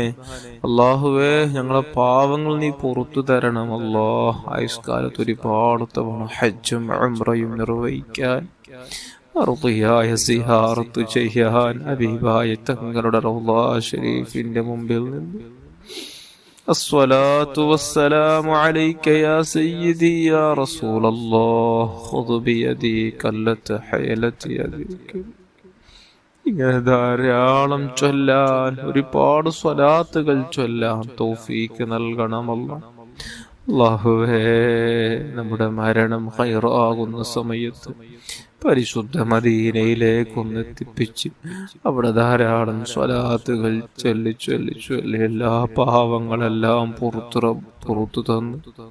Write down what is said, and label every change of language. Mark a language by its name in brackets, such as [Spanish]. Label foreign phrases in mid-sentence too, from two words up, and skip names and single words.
[Malayalam] അല്ലാഹുവേ, ഞങ്ങളെ പാവങ്ങൾ നീ പുറത്തു തരണമല്ലോ. ആയുഷ്കാലത്ത് ഒരുപാട് തവണ ഹജ്ജും ഉംറയും നിർവഹിക്കാൻ, അർദിയായ സിയാറത്ത് ചെയ്യാൻ, ഹബീബായ തങ്ങളുടെ റൗള ശരീഫിന്റെ മുമ്പിൽ നിന്ന് [Arabic] الصلاة والسلام عليك يا سيدي يا رسول الله خذ بيدي كلت حيلتي يديك. [Malayalam] ഇങ്ങനെ ധാരാളം ചൊല്ലാൻ, ഒരുപാട് സ്വലാത്തുകൾ ചൊല്ലാൻ തൗഫീഖ് നൽകണമല്ലോ. അല്ലാഹുവേ, നമ്മുടെ മരണം ഖൈറാകുന്ന സമയത്ത് പരിശുദ്ധ മദീനയിലേക്കൊന്നെത്തിപ്പിച്ച് അവിടെ ധാരാളം സ്വലാത്തുകൾ ചൊല്ലി ചൊല്ലി ചൊല്ലി എല്ലാ പാവങ്ങളെല്ലാം പുറത്തു തന്നു.